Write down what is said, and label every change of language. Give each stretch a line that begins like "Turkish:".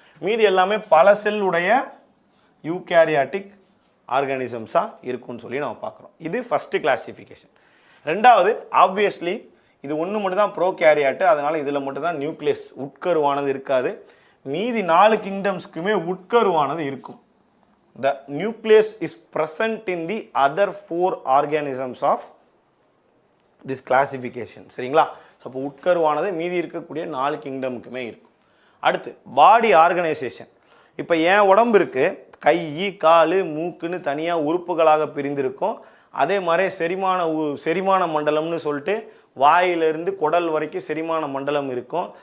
Tamil: மீதி எல்லாமே பல செல் உடைய யூகேரியாட்டிக் ஆர்கானிசம்ஸாக இருக்கும்னு சொல்லி நம்ம பார்க்குறோம். இது ஃபஸ்ட்டு கிளாசிஃபிகேஷன். ரெண்டாவது, ஆப்வியஸ்லி இது ஒன்று மட்டும் தான் ப்ரோகேரியாட்டு, அதனால் இதில் மட்டும்தான் நியூக்ளியஸ் உட்கருவானது இருக்காது. மீதி 4 கிங்டம்ஸ்க்குமே உட்கருவானது இருக்கும்.
English: The nucleus is present in the other 4 organisms of this classification.
Tamil: சரிங்களா? ஸோ அப்போ உட்கருவானது மீதி இருக்கக்கூடிய 4 கிங்டமுக்குமே இருக்கும். அடுத்து பாடி ஆர்கனைசேஷன். இப்போ என் உடம்பு இருக்குது, கை, கால், மூக்குன்னு தனியாக உறுப்புகளாக பிரிந்திருக்கும். அதே மாதிரி செரிமான மண்டலம்னு சொல்லிட்டு வாயிலிருந்து குடல் வரைக்கும் செரிமான மண்டலம் இருக்கும்.